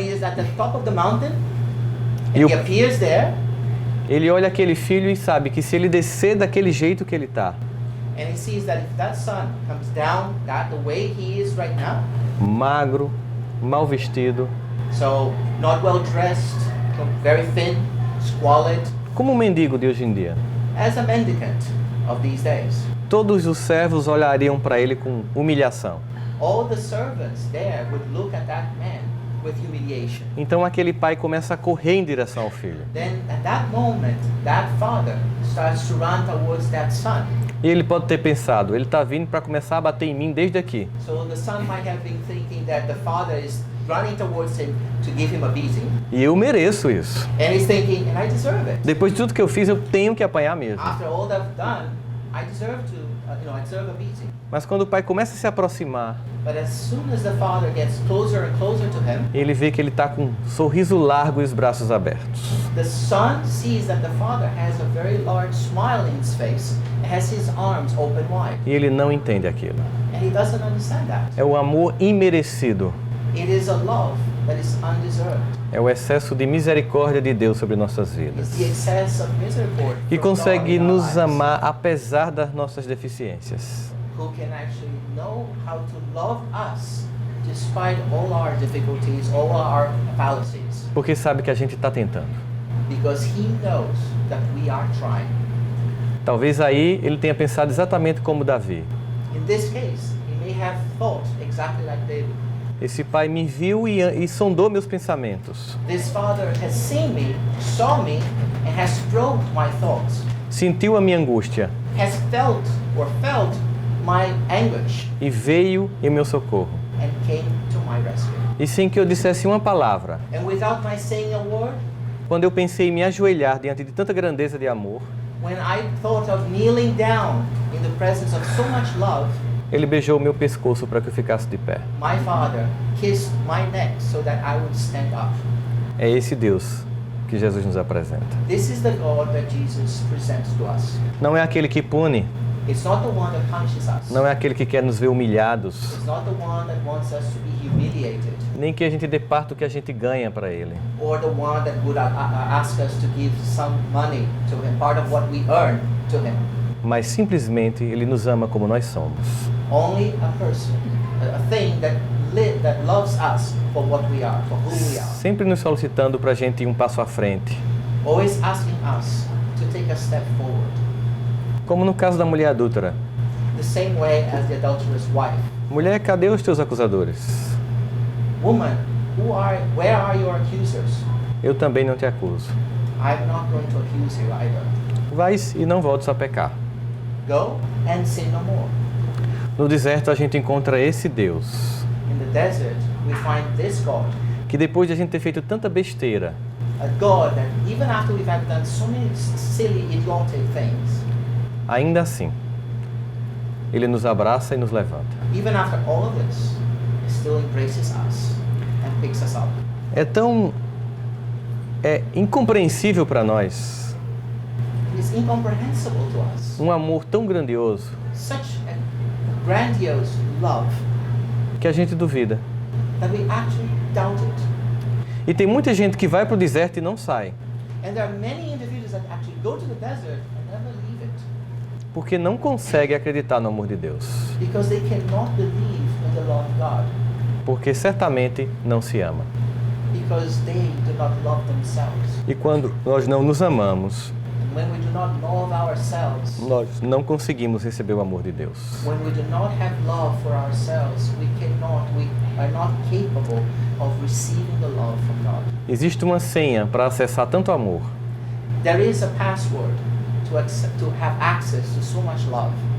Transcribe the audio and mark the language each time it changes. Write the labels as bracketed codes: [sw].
[en] he is at the top of the mountain, and [pt] E o- [en] he appears there, [pt] Ele olha aquele filho e sabe que se ele descer daquele jeito que ele está, [en] and he sees that if that son comes down the way he is right now, [pt] magro, mal vestido, [en] so not well dressed, very thin, squalid, [pt] como um mendigo de hoje em dia, [en] as a mendicant of these days. [pt] todos os servos olhariam para ele com humilhação. [en] All the servants there would look at that man with humiliation. [pt] Então aquele pai começa a correr em direção ao filho. [en] Then at that moment, that father starts to run towards that son. [pt] E ele pode ter pensado, ele está vindo para começar a bater em mim desde aqui. [en] So the son might have been thinking that the father is running towards him to give him a beating. [pt] E eu mereço isso. [en] And he's thinking, and I deserve it. [pt] Depois de tudo que eu fiz, eu tenho que apanhar mesmo. [en] After all that I've done, I deserve to, I deserve a beating. [pt] Mas quando o pai começa a se aproximar, [en] But as soon as the father gets closer and closer to him, [pt] ele vê que ele está com um sorriso largo e os braços abertos. [en] the son sees that the father has a very large smile in his face, and has his arms open wide. [pt] E ele não entende aquilo. [en] And he doesn't understand that. [pt] É o amor imerecido. [en] It is a love that is undeserved. [pt] É o excesso de misericórdia de Deus sobre nossas [en] It's [pt] vidas. [en] the excess of misericordia [pt] Que [en] from God [pt] consegue [en] in our [pt] nos [en] lives, [pt] amar apesar das nossas deficiências. [en] who can actually know how to love us despite all our difficulties, all our fallacies, [pt] Porque sabe que a gente está tentando. [en] because he knows that we are trying. [pt] Talvez aí ele tenha pensado exatamente como Davi. [en] In this case, he may have thought exactly like David. [pt] Esse pai me viu e sondou meus pensamentos. [en] This father has seen me, saw me, and has probed my thoughts, [pt] Sentiu a minha angústia [en] has felt my anguish, [pt] e veio em meu socorro. [en] and came to my rescue. [pt] E sem que eu dissesse uma palavra, [en] And without my saying a word, [pt] quando eu pensei em me ajoelhar diante de tanta grandeza de amor, [en] when I thought of kneeling down in the presence of so much love, [pt] ele beijou o meu pescoço para que eu ficasse de pé. [en] my father kissed my neck so that I would stand up. [pt] É esse Deus que Jesus nos apresenta. [en] This is the God that Jesus presents to us. [pt] Não é aquele que pune, [en] It's not the one that punishes us. [pt] Não é aquele que quer nos ver humilhados, [en] It's not the one that wants us to be humiliated, [pt] nem que a gente dê parte do que a gente ganha para Ele. [en] or the one that would ask us to give some money to him, part of what we earn to him. [pt] Mas simplesmente Ele nos ama como nós somos. [en] Only a person, a thing that loves us for what we are, for who we are. [pt] Sempre nos solicitando para a gente ir um passo à frente. [en] Always asking us to take a step forward. [pt] Como no caso da mulher adúltera. [en] The same way as the adulterous wife. [pt] Mulher, cadê os teus acusadores? [en] Woman, where are your accusers? [pt] Eu também não te acuso. [en] I'm not going to accuse you either. [pt] Vais e não voltes a pecar. [en] Go and sin no more. [pt] No deserto a gente encontra esse Deus, [en] In the desert, we find this God. [pt] que depois de a gente ter feito tanta besteira, [en] A God that even after we've had done so many silly, idiotic things, [pt] ainda assim, Ele nos abraça e nos levanta. [en] even after all of this, He still embraces us and picks us up. [pt] É tão incompreensível para nós, [en] It is incomprehensible to us. [pt] um amor tão grandioso, [en] Such a grandiose love [pt] que a gente duvida. [en] that we actually doubt it. [pt] E tem muita gente que vai para o deserto e não sai, [en] And there are many individuals that actually go to the desert and never leave it [pt] porque não consegue acreditar no amor de Deus, [en] because they cannot believe in the love of God, [pt] porque certamente não se ama. [en] because they do not love themselves. [pt] E quando nós não nos amamos, [en] And when we do not love ourselves, [pt] nós não conseguimos receber o amor de Deus. [en] when we do not have love for ourselves, we are not capable of receiving the love from God. [pt] Existe uma senha para acessar tanto amor, [en] There is a password to have access to so much love,